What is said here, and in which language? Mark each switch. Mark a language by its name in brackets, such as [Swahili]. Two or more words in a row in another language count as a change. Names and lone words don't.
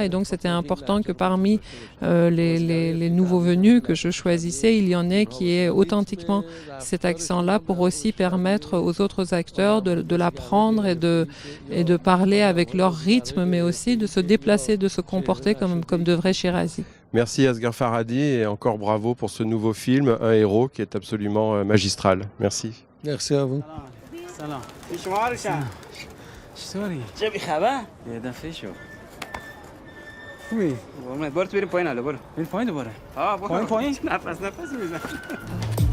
[French] Et donc c'était important que parmi les nouveaux venus que je choisissais, il y en ait qui aient authentiquement cet accent-là pour aussi permettre aux autres acteurs de l'apprendre et de parler avec leur rythme, mais aussi de se déplacer, de se comporter comme de vrais Shirazi. Merci Asghar Farhadi et encore bravo pour ce nouveau film, Un héros, qui est absolument magistral. Merci. Merci à vous. [Persian] سلام شما رو شم چطوری؟ چه بی خبر؟ یه دفعه شو برو تو بریم پایین حالا برو بریم پایین دوباره برو پایین؟ نفس میزن